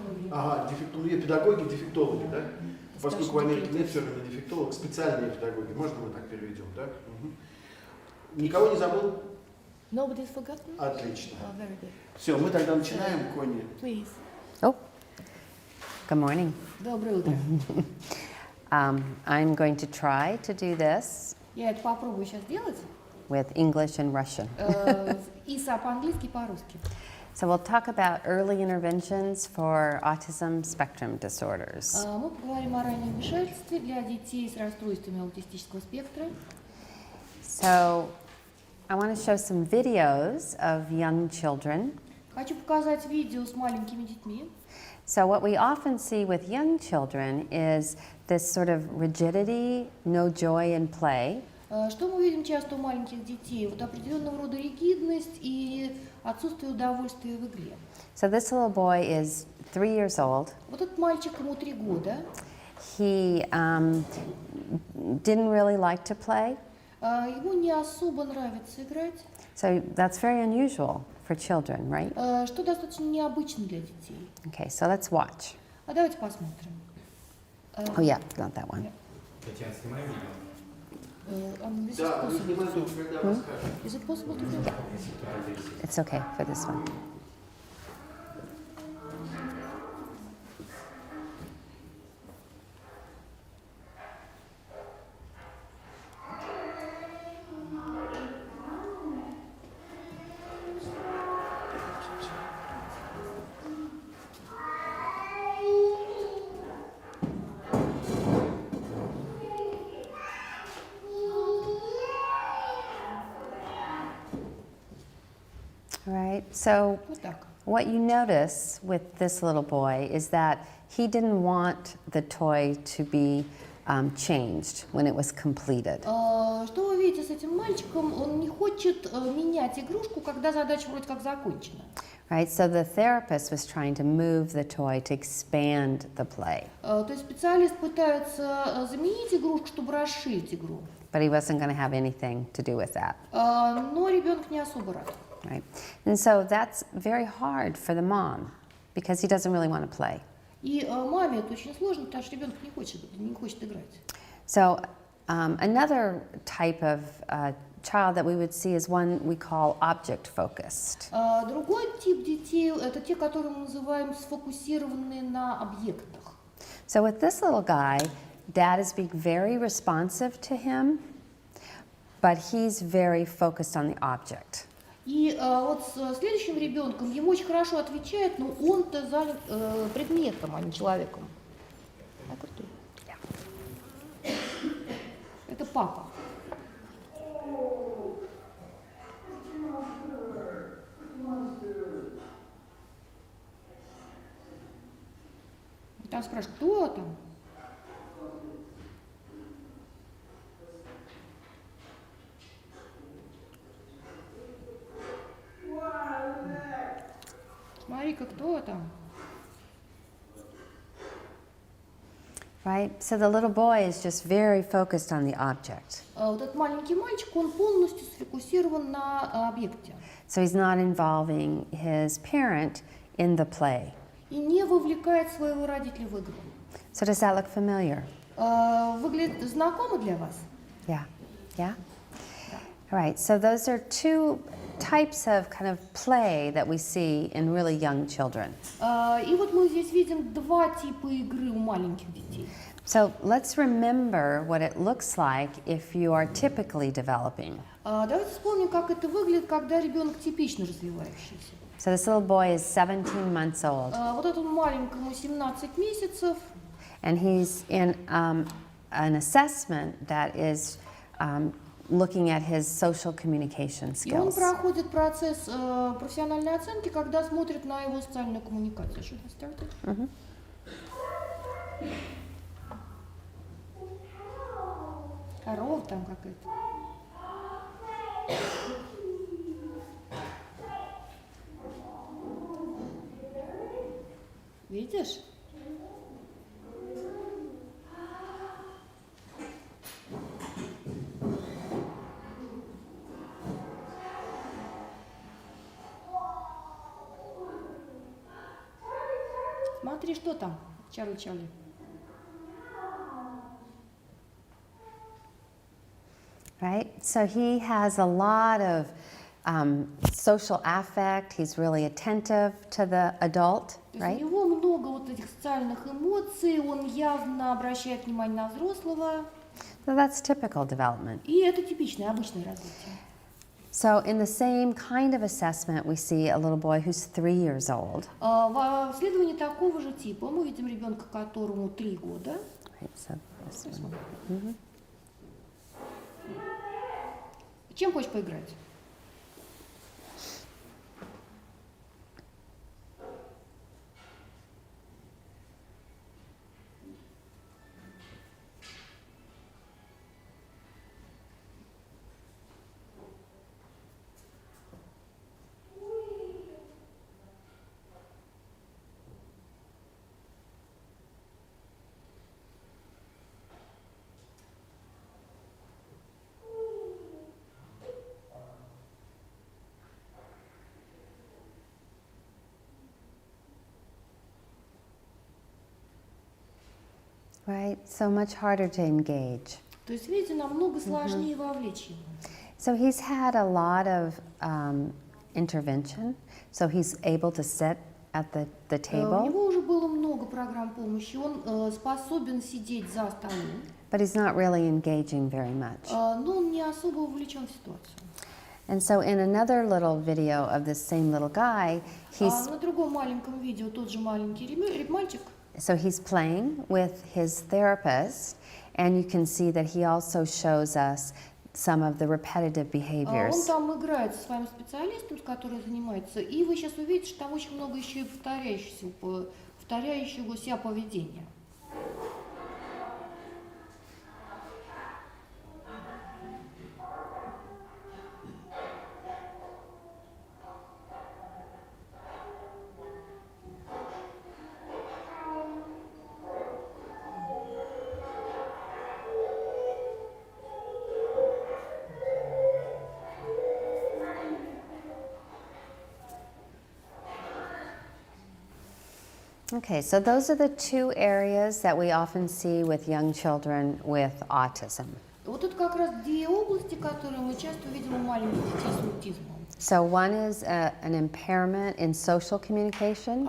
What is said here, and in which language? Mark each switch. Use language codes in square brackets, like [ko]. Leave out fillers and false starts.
[ru] Ага, педагоги, дефектологи, да? Поскольку в Америке нет термина дефектолог, специальные педагоги. Можно мы так переведем, да? Никого не забыл? [en] Nobody's forgotten? [ru] Отлично. [en] Very good. [ru] Все, мы тогда начинаем, Конни. [en] Please. Oh, good morning. [ru] Доброе утро. [en] I'm going to try to do this [ru] Я это попробую сейчас делать. [en] with English and Russian. [ru] И по-английски, и по-русски. [en] So we'll talk about early interventions for autism spectrum disorders. [ru] Мы поговорим о раннем вмешательстве для детей с расстройствами аутистического спектра. [en] So I want to show some videos of young children. [ru] Хочу показать видео с маленькими детьми. [en] So what we often see with young children is this sort of rigidity, no joy in play. [ru] Что мы видим часто у маленьких детей? Вот определенного рода ригидность и отсутствие удовольствия в игре. [en] So this little boy is 3 years old. [ru] Вот этот мальчик, ему 3 года. [en] he didn't really like to play. [ru] Ему не особо нравится играть, [en] So that's very unusual for children, right? [ru] что достаточно необычно для детей. [en] Okay, so let's watch. [ru] А давайте посмотрим. [en] Oh yeah, not that one. [ru] Татьяна, снимай видео. Да, мы снимаем, когда расскажем. [en] Is it possible to do? It's okay for this one. Right, so [ru] Вот так. [en] what you notice with this little boy is that he didn't want the toy to be changed when it was completed. [ru] Что вы видите с этим мальчиком? Он не хочет менять игрушку, когда задача вроде как закончена. [en] Right, so the therapist was trying to move the toy to expand the play, [ru] То есть специалист пытается заменить игрушку, чтобы расширить игру. [en] but he wasn't going to have anything to do with that. [ru] Но ребенок не особо рад. [en] Right, and so that's very hard for the mom because he doesn't really want to play. [ru] И маме это очень сложно, потому что ребенок не хочет играть. [en] So another type of child that we would see is one we call object focused. [ru] Другой тип детей – это те, которые мы называем сфокусированные на объектах. [en] So with this little guy, dad is being very responsive to him, but he's very focused on the object. [ru] И вот с следующим ребенком ему очень хорошо отвечает, но он-то занят предметом, а не человеком. Это папа. Там спрашивают, кто там? Смотри-ка, кто там? [en] Right? So the little boy is just very focused on the object. [ru] Вот этот маленький мальчик, он полностью сфокусирован на объекте. [en] So he's not involving his parent in the play. [ru] И не вовлекает своего родителя в игру. [en] So does that look familiar? [ru] Выглядит знакомо для вас? [en] Yeah. Yeah? All right, so those are two types of kind of play that we see in really young children. [ru] И вот мы здесь видим два типа игры у маленьких детей. [en] So let's remember what it looks like if you are typically developing. [ru] Давайте вспомним, как это выглядит, когда ребенок типично развивающийся. [en] So this little boy is 17 months old, [ru] Вот этому маленькому 17 месяцев, [en] and he's in an assessment that is looking at his social communication [ru] и он [en] skills. [ru] проходит процесс профессиональной оценки, когда смотрит на его социальную коммуникацию. [en] Should we start it? [ru] Корова там какая-то. Видишь? Смотри, что там, Чарли. [en] Right? So he has a lot of social affect. He's really attentive to the adult, [ru] То есть [en] right? [ru] у него много вот этих социальных эмоций, он явно обращает внимание на взрослого, [en] So that's typical development. [ru] и это типичное, обычное развитие. [en] So in the same kind of assessment, we see a little boy who's 3 years old. [ru] В исследовании такого же типа мы видим ребенка, которому 3 года. [en] Right, so this one. [ru] Чем хочешь поиграть? [en] Right? So much harder to engage. [ru] То есть, видите, намного сложнее вовлечь его. [en] So he's had a lot of intervention, so he's able to sit at the [ru] У [en] table, [ru] него уже было много программ помощи, он способен сидеть за столом, [en] but he's not really engaging very much. [ru] но он не особо вовлечен в ситуацию. [en] And so in another little video of this same little guy, [ru] На другом маленьком видео тот же маленький мальчик, [en] he's playing with his therapist, and you can see that he also shows us some of the repetitive [ru] он [en] behaviors. [ru] там играет со своим специалистом, с которым занимается, и вы сейчас увидите, что там очень много еще и повторяющегося поведения. [en] Okay, so those are the two areas that we often see with young children with autism. [ru] Вот это как раз две области, которые мы часто видим у маленьких детей с аутизмом. [en] So one is an impairment in social communication,